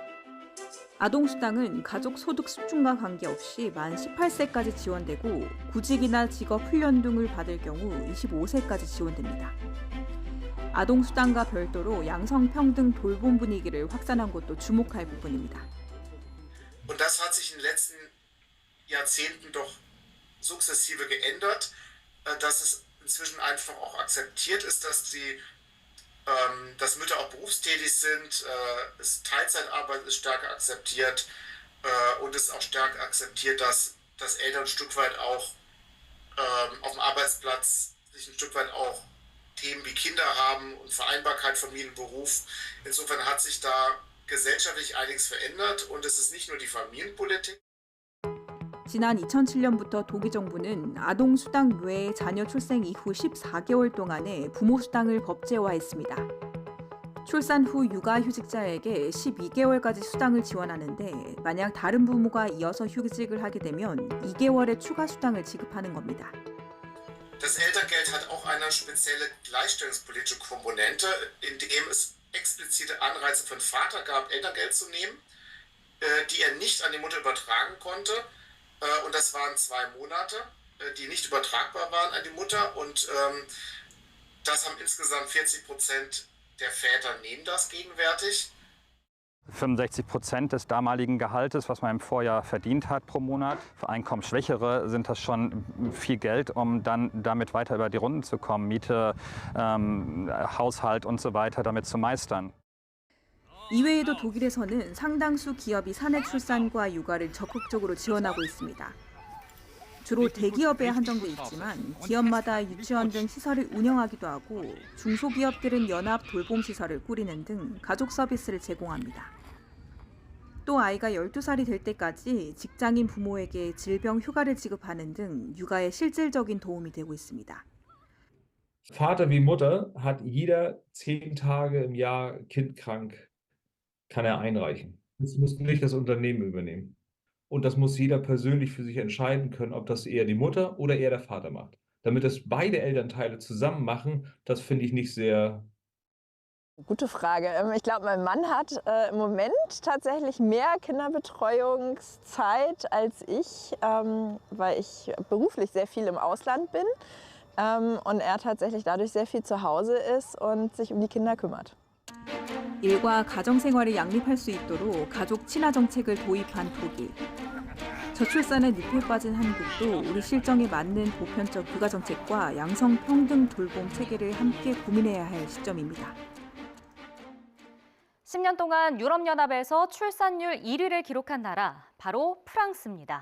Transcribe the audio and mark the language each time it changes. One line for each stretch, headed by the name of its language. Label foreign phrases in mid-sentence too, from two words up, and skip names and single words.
Korean: 아동수당은 가족 소득 수준과 관계없이 만 18세까지 지원되고 구직이나 직업 훈련 등을 받을 경우 25세까지 지원됩니다. 아동수당과 별도로 양성평등 돌봄 분위기를 확산한 것도 주목할 부분입니다.
German: Und das hat sich in den letzten Jahrzehnten doch sukzessive geändert, dass es inzwischen einfach auch akzeptiert ist, dass Mütter auch berufstätig sind, Teilzeitarbeit ist stärker akzeptiert und es ist auch stärker akzeptiert, dass Eltern ein Stück weit auch auf dem Arbeitsplatz sich ein Stück weit auch Themen wie Kinder haben und Vereinbarkeit Familie und Beruf. Insofern hat sich da gesellschaftlich einiges verändert und es ist nicht nur die Familienpolitik.
Korean: 지난 2007년부터 독일 정부는 아동수당 외에 자녀 출생 이후 14개월 동안에 부모수당을 법제화했습니다. 출산 후 육아휴직자에게 12개월까지 수당을 지원하는데 만약 다른 부모가 이어서 휴직을 하게 되면 2개월의 추가 수당을 지급하는 겁니다.
German: Das Elterngeld hat auch eine spezielle gleichstellungspolitische Komponente, indem es explizite Anreize für den Vater gab, Elterngeld zu nehmen, die er nicht an die Mutter übertragen konnte. Und das waren 2 Monate, die nicht übertragbar waren an die Mutter. Und das haben insgesamt 40% der Väter nehmen das gegenwärtig. 65% des damaligen Gehaltes, was man im Vorjahr verdient hat pro Monat. Für Einkommensschwächere sind das schon viel Geld, um dann damit weiter über die Runden zu kommen, Miete, Haushalt und so weiter damit zu meistern.
Korean: 이외에도 독일에서는 상당수 기업이 사내 출산과 육아를 적극적으로 지원하고 있습니다. 주로 대기업에 한정돼 있지만 기업마다 유치원 등 시설을 운영하기도 하고 중소기업들은 연합 돌봄 시설을 꾸리는 등 가족 서비스를 제공합니다. 또 아이가 12살이 될 때까지 직장인 부모에게 질병 휴가를 지급하는 등 육아에 실질적인 도움이 되고 있습니다.
German: Vater wie Mutter hat jeder 10 Tage im Jahr kindkrank, kann er einreichen. Das muss nicht das Unternehmen übernehmen. Und das muss jeder persönlich für sich entscheiden können, ob das eher die Mutter oder eher der Vater macht. Damit das beide Elternteile zusammen machen, das finde ich nicht sehr. Gute Frage. Ich glaube, mein Mann hat im Moment tatsächlich mehr Kinderbetreuungszeit als ich, weil ich beruflich sehr viel im Ausland bin und er tatsächlich dadurch sehr viel zu Hause ist und sich um die Kinder kümmert.
Korean: 일과 가정생활을 양립할 수 있도록 가족 친화 정책을 도입한 독일. 저출산의 늪에 빠진 한국도 우리 실정에 맞는 보편적 육아 정책과 양성 평등 돌봄 체계를 함께 고민해야 할 시점입니다. 10년 동안 유럽연합에서 출산율 1위를 기록한 나라, 바로 프랑스입니다.